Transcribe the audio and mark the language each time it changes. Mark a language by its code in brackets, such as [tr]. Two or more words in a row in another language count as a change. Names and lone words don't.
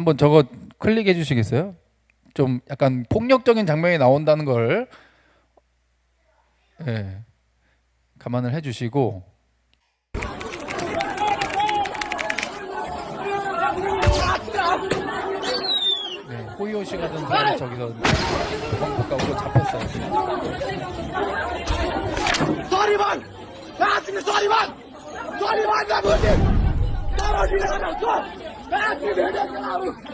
[ko] 한번 저거 클릭해 주시겠어요? 좀 약간 폭력적인 장면이 나온다는 걸 감안을 해주시고, 호이오시 가던 사람이 저기서 도망 가고 잡혔어요. [tr] Taliban! Hepsini Taliban! Taliban da burada! Taliban da burada! Hepsini de Taliban!